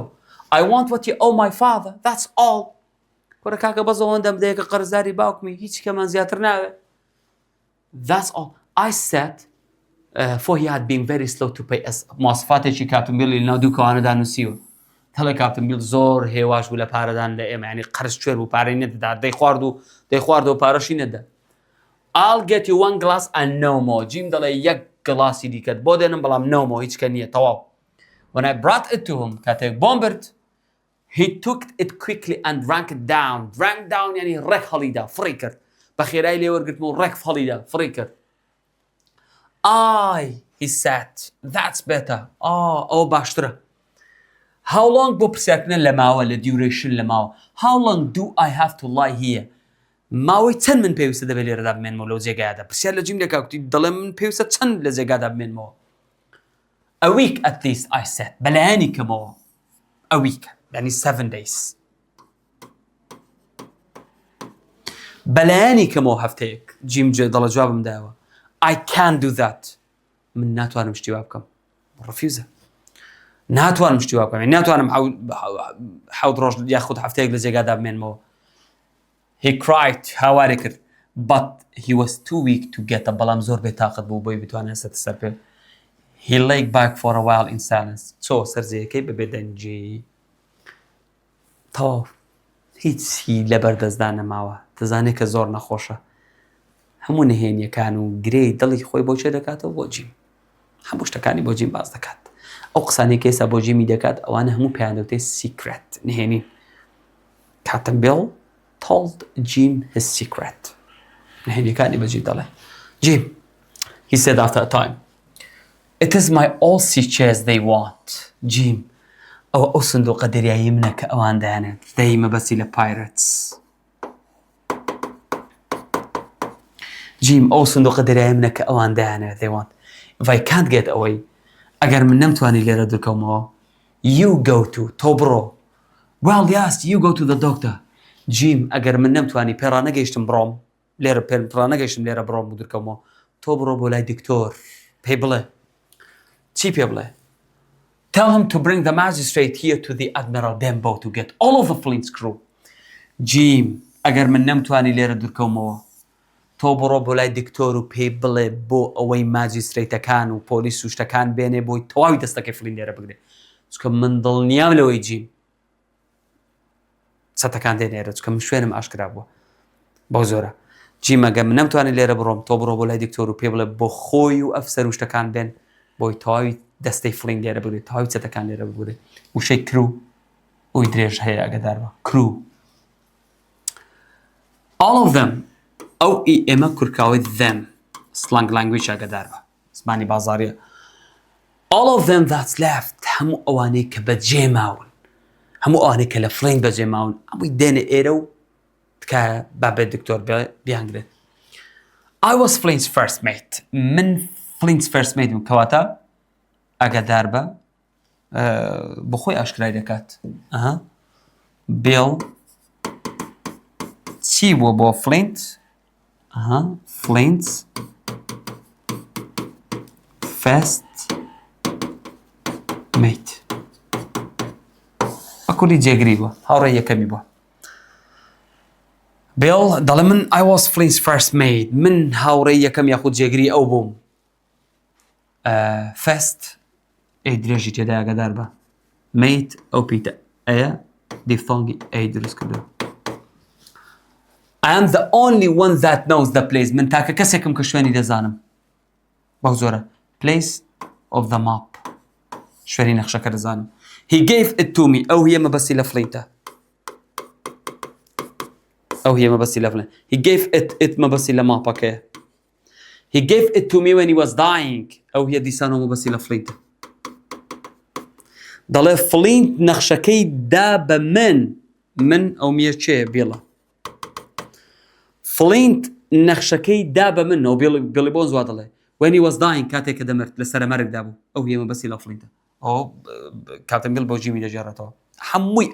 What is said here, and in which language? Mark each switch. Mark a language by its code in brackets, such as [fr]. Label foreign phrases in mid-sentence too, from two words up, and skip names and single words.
[en] I want what you owe my father that's all [ckb] کوڕە کاکە بەس ئەوەندەم دەیەکە قەرزداری باوکمی هیچ کەمان زیاتر ناوێت [en] That's all I said for he had been very slow to pay us [ckb] مواصفاتێکی کاپتن بیڵی لەناو دوو کەوانەدا نووسیوە هەڵێ کاپتن بیڵ زۆر هێواش بوو لە پارەدان لە ئێمە ینی قەرز کوێر بوو پارەی نەدەدا دەیخواردەوە پارەشی نەدا [en] I'll get you one glass and no more [ckb] جیم دەڵێ یەک گڵاسی دیکەت بۆ دێنم بەڵام [en] no more [ckb] هیچ کە نییە تەواو [en] When I brought it to him [ckb] کاتێک بۆم برد [en] he took it quickly and drank it down [ckb] ینی ڕێک هەڵیدا فڕی کرد بە خێرای لێ وەرگرتم و ڕێک هەڵیدا فڕی کرد [en] he said that's better [ckb] ئەوە باشترە [en] How long [ckb] بۆ پرسیارکردن لە ماوە لە duration لە ماوە [en] How long do I have to lie here [ckb] ماوەی چەند من پێویستە دەبێت لێرەدا بمێنمەوە لەو جێگایدا پرسیار لە جیم لێکاوتی دەڵێ من پێویستە چەند لە جێگادا بمێنمەوە [en] A week at least I said [ckb] بەلایانی کەمەوە [en] A week [ckb] یعنی [en] 7 days [ckb] بەلایانی کەمەوە هەفتەیەک جیم دەڵە جوابم داوە [en] I can't do that [ckb] من ناتوانم شتی وا بکەم ڕفیوزە ناتوانم شتی وا بکەم ناتوانم حەوت ڕۆژ یاخود هەفتەیەک لە جێگادا بمێنمەوە [en] He cried [ckb] هاوارێ کرد [en] but he was too weak to get up [ckb] بەڵام زۆر بێتاقەت بوو بۆی بتوانێت سەر پێ [en] He lay back for a while in silence. [ckb] چۆ سەرجەیەکەی بەبێ دەنجی تەواو هیچی لەبەردەستدا نەماوە دەزانێت کە زۆر نەخۆشە هەموو نهێنیەکان و گرەی دڵی خۆی بۆ چێ دەکاتەوە بۆ جیم هەموو شتەکانی بۆ جیم باز دەکات ئەو قسانەی کە ئێستا بۆ جیمی دەکات ئەوانە هەموو پێیان دەوتێت سیکرێت نهێنی کاتن بیڵ [en] told Jim his secret [ckb] نهێنیەکانی بە جیم دەڵێ [en] Jim he said after a time it is my all sea chairs they want [ckb] Jim ئەو سندوقە دەریایی منە کە ئەوان دەیانێت دەی مەبەستی لە pirates Jim ئەو سندوقە دەریایی منە کە ئەوان دەیانێت [en] they want if I can't get away [ckb] ئەگەر من نەمتوانی لێرە دوورکەومەوە [en] you go to [ckb] تۆ بڕۆ [en] well yes you go to the doctor Jim [ckb] ئەگەر من نەمتوانی پێڕانەگەیشتم بڕۆم لێرە پێڕانەگەیشتم لێرە بڕۆم و دوورکەومەوە تۆ بڕۆ بۆ لای دکتۆر پێی بڵێ چی پێ بڵێ [en] Tell him to bring the magistrate here to the Admiral Benbow to get all of the Flint's crew. [ckb] Jim, ئەگەر من نەمتوانی لێرە دوورکەومەوە تۆ بڕۆ بۆ لای دکتۆر و پێی بڵێ بۆ ئەوەی ماجیستریتەکان و پۆلیس و شتەکان بێنێ بۆی تەواوی دەستەکەی فلین لێرە بگرێ چونکە من دڵنیام لەوەی جیم سەتەکان دێنێرە چونکە من شوێنم ئاشکرا بووە بەو زۆرە جیم ئەگەر من نەمتوانی لێرە بڕۆم تۆ بڕۆ بۆ لای دکتۆر و پێ بڵێ بۆ خۆی و ئەفسەر و شتەکان بێن بۆی تەواوی دەستەی فلین لێرە بگرێت تەواوی چەتەکان لێرە بگرێ وشەی کرو ئەوی درێژ هەیە ئەگەدار بە کرو [en] all of them [ckb] ئەو ئێمە کورکاوی [en] them slang language [ckb] ئەگەدار بە زمانی بازاریە [en] all of them that's left [ckb] هەموو ئەوانەی کە بەجێ ماون هەموو ئەوانەی کە لە فلین بەجێ ماون ئەمووی دێنە ئێرە و تکایە بابێت دکتۆر بیانگرێت [en] I was Flint's first mate [ckb] من [en] Flint's first mate [ckb] بووم کەواتە ئەگەدار بە بۆ خۆی ئاشکرای دەکات بیڵ چی بووە بۆ فلینت [en] Flint's first mate [ckb] بەکولی جێگری بووە هاوڕێی یەکەمی بووە بیڵ دەڵێ من [en] I was Flint's first mate [ckb] من هاوڕێی یەکەم یاخود جێگری ئەو بووم first ئەی درێژی تێدا ئاگادار بە mate ئەو پیتە ئەیە دیفۆنگی ئەی دروست کردو [en] I am the only one that knows the place [ckb] من تاکە کەسێکم کە شوێنی دەزانم بەو زۆرە [en] place of the map [ckb] شوێنی نەخشەکە دەزانم [en] he gave it to me [ckb] ئەو هیە مەبەستی لە فلینتە ئەو هیە مەبەستی لە فلینت [en] he gave it [ckb] مەبەستی لە ماپەکەیە [en] he gave it to me when he was dying [ckb] ئەو هیە دیسانەوە مەبەستی لە فلینتە دەڵێ فلینت نەخشەکەی دا بە من ئەو میە چێ بێڵە فلینت نەخشەکەی دا بە من ئەو بێڵی بۆ زوا دەڵێ [en] when he was dying [ckb] کاتێک کە دەمرد لە سەرەمەرگدا بوو ئەو هیە مەبەستی لە فلینتە ئەو کاتەمبیل بۆ جیمی دەژێڕێتەوە هەمووی